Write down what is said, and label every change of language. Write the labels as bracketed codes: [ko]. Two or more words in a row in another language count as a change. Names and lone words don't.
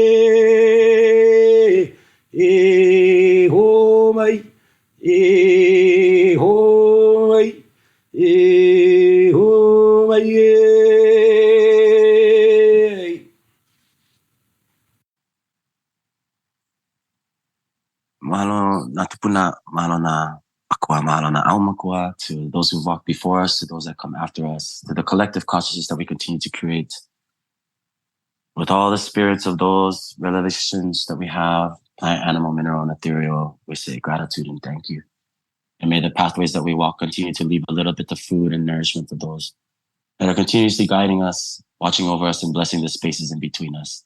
[haw] e ho mai e ho mai e ho mai e. Mahalo na tupuna, mahalo na akua, mahalo na aumakua, [en] to those who've walked before us, to those that come after us, to the collective consciousness that we continue to create. With all the spirits of those revelations that we have, plant, animal, mineral, and ethereal, we say gratitude and thank you. And may the pathways that we walk continue to leave a little bit of food and nourishment for those that are continuously guiding us, watching over us, and blessing the spaces in between us.